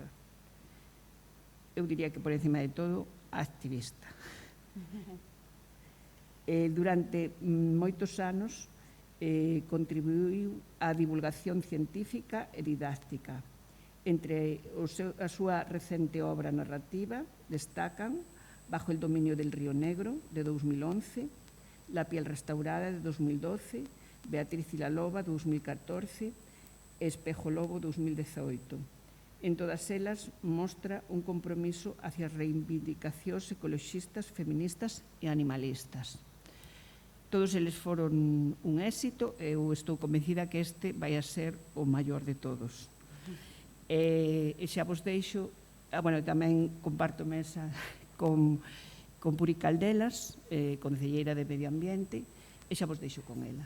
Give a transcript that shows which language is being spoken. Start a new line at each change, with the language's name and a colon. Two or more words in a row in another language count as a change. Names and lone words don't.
Galician: Eu diría que por encima de todo, activista. Durante moitos anos contribuiu á divulgación científica e didáctica. Entre a súa recente obra narrativa destacan Bajo el dominio del río Negro, de 2011, La piel restaurada, de 2012, Beatriz y la loba, de 2014, Espejo lobo, 2018. En todas elas mostra un compromiso hacia as reivindicacións ecoloxistas, feministas e animalistas. Todos eles foron un éxito e eu estou convencida que este vai a ser o maior de todos. E xa vos deixo, tamén comparto mesa con Puri Caldelas, concelleira de Medio Ambiente, e xa vos deixo con ela.